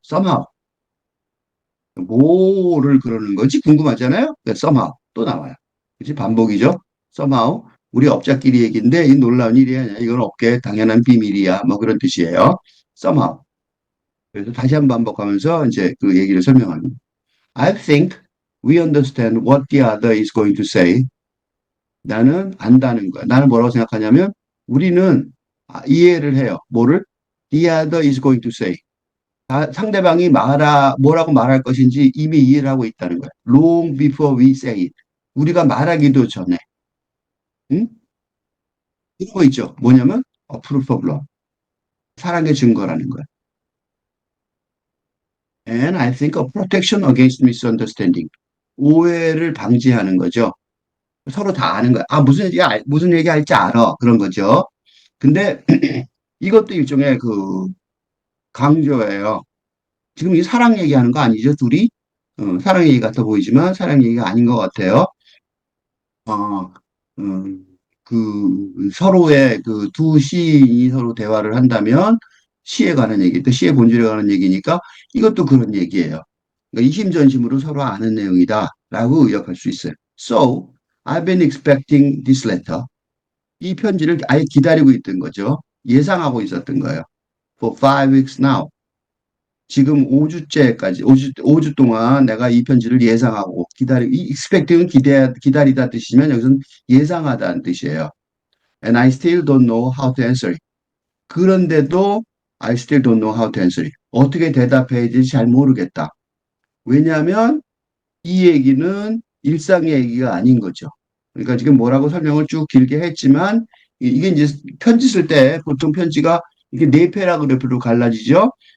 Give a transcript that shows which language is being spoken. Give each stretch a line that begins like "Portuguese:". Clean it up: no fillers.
Korean: somehow 뭐를 그러는 건지 궁금하잖아요. somehow 또 나와요. 그치? 반복이죠. somehow 우리 업자끼리 얘기인데 이 놀라운 일이 아니야. 이건 업계의 당연한 비밀이야. 뭐 그런 뜻이에요. somehow. 그래서 다시 한번 반복하면서 이제 그 얘기를 설명합니다.
English: I think we understand what the other is going to say.
Korean: 나는 안다는 거야. 나는 뭐라고 생각하냐면 우리는 이해를 해요. 뭐를?
English: The other is going to say.
Korean: 상대방이 뭐라고 말할 것인지 이미 이해를 하고 있다는 거야.
English: Long before we say it.
Korean: 우리가 말하기도 전에. 응? 이런 거 있죠. 뭐냐면
English: proof of law.
Korean: 사랑의 증거라는 거야.
English: And I think a protection against misunderstanding.
Korean: 오해를 방지하는 거죠. 서로 다 아는 거야. 무슨 얘기 할지 알아. 그런 거죠. 근데 이것도 일종의 강조예요. 지금 이 사랑 얘기하는 거 아니죠, 둘이? 사랑 얘기 같아 보이지만 사랑 얘기가 아닌 것 같아요. 어, 음, 서로의 그 두 시인이 서로 대화를 한다면 시에 관한 얘기, 또 시의 본질에 관한 얘기니까 이것도 그런 얘기예요. 그러니까 이심전심으로 서로 아는 내용이다라고 의역할 수 있어요.
English: So, I've been expecting this letter.
Korean: 이 편지를 아예 기다리고 있던 거죠. 예상하고 있었던 거예요.
English: For 5 weeks now.
Korean: 지금 5주째까지, 5주 동안 내가 이 편지를 예상하고 이 expecting은 기다리다 뜻이면 여기서는 예상하다는 뜻이에요.
English: And I still don't know how to answer it.
Korean: 그런데도
English: I still don't know how to answer it.
Korean: 어떻게 대답해야 될지 잘 모르겠다. 왜냐하면 이 얘기는 일상의 얘기가 아닌 거죠. 그러니까 지금 뭐라고 설명을 쭉 길게 했지만 이게 이제 편지 쓸 때 보통 편지가 이게 네 패러그래프로 갈라지죠.